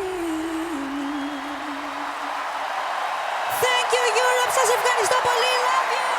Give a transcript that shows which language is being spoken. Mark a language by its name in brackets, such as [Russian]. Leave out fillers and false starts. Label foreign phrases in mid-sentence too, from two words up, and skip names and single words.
[English] Thank you Europe, [Greek] σας ευχαριστώ πολύ, [English] love you.